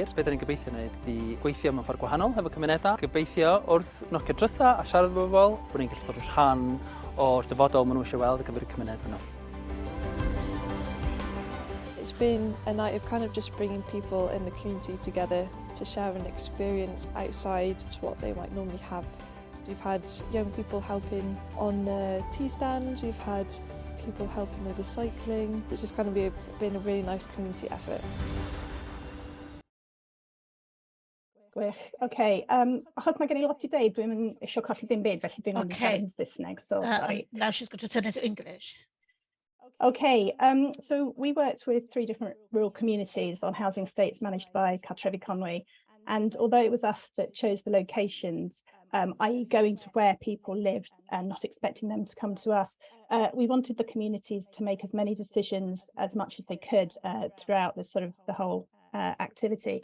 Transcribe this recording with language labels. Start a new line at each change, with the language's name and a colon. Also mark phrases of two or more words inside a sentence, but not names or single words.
Welsh: Be dyn ni'n gobeithio wneud ydy gweithio mewn ffordd gwahanol hefo cymunedau. Gobeithio wrth nocio drysau a siarad efo bobl, bod ni'n gallu bod yn rhan o'r dyfodol maen nhw eisiau weld ar gyfer y cymuned yno.
English: It's been a night of kind of just bringing people in the community together to share an experience outside to what they might normally have We've had young people helping on the tea stand, we've had people helping with the cycling. It's just kind of been a really nice community effort.
Welsh: Gwych. OK, achos mae gen i lot i dweud, dwi'n eisiau colli dim byd, felly dwi'n mynd i siarad yn Saesneg,
English: so sorry. Now she's going to turn into English. OK, so we worked with 3 different rural communities on housing estates managed by Cartrefi Conwy. And although it was us that chose the locations, i.e. going to where people lived and not expecting them to come to us, we wanted the communities to make as many decisions as much as they could throughout the whole activity.